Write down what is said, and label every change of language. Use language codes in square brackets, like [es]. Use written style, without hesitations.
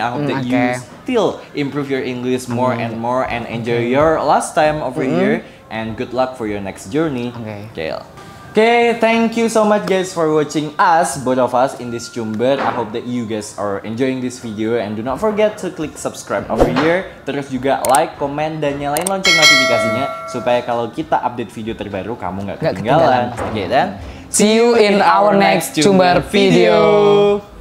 [en] I hope that you still improve your English more and more and enjoy your last time over here. And good luck for your next journey. Okay, thank you so much guys for watching us, both of us in this Jumber. I hope that you guys are enjoying this video and do not forget to click subscribe over here. [id] Terus juga like, komen, dan nyalain lonceng notifikasinya supaya kalau kita update video terbaru kamu nggak ketinggalan. Oke, dan [en] see you in our next Jumber video.